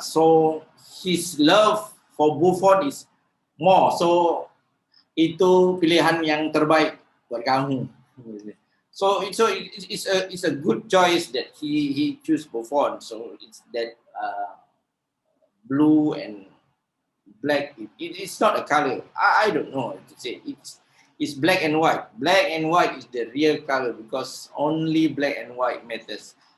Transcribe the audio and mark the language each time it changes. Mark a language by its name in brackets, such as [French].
[English] So his love for Buffon is more. [Indonesian] So itu pilihan yang terbaik buat kamu. [English] So it's a good choice that he choose Buffon. So it's that blue and black. It's not a color. I don't know what to say. It's black and white. Black and white is the real color because only black and white matters.